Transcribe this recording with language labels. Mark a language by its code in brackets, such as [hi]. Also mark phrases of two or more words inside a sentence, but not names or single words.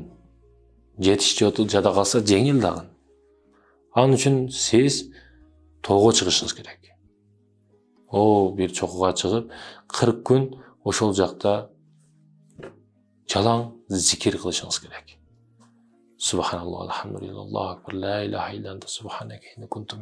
[ky] Жетиш жада калса жеңил дагы. Анын үчүн сиз тоого чыгышыңыз керек. Бир чокуга чыгып, 40 күн ошол жакта жалаң зикир кылышыңыз керек. [ar] سبحان الله، الحمد لله، الله أكبر، لا إله إلا أنت سبحانك إني كنت من الظالمين. [ky] Зикир менен алек болушуңуз керек дейт.